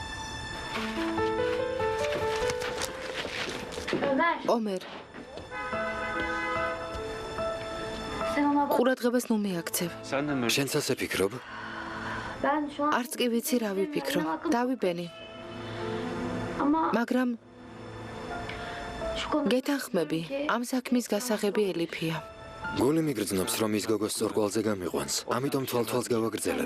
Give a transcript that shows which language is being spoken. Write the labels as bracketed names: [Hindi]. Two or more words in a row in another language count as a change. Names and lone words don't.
[Georgian] ომერ, ყურადღებას ნუ მიაქცევ. [Turkish] Sen de mi? [Georgian] შენც ასე ფიქრობ? არც კი ვიცი რა ვიფიქრო. დავიბენი, მაგრამ გეთანხმები, ამ საქმის გასაღები ელიფია. გული მიგრძნობს, რომ ის გოგოს სწორკვალზე გამიყვანს. ამიტომ თვალ-თვალს გავაგრძელებ.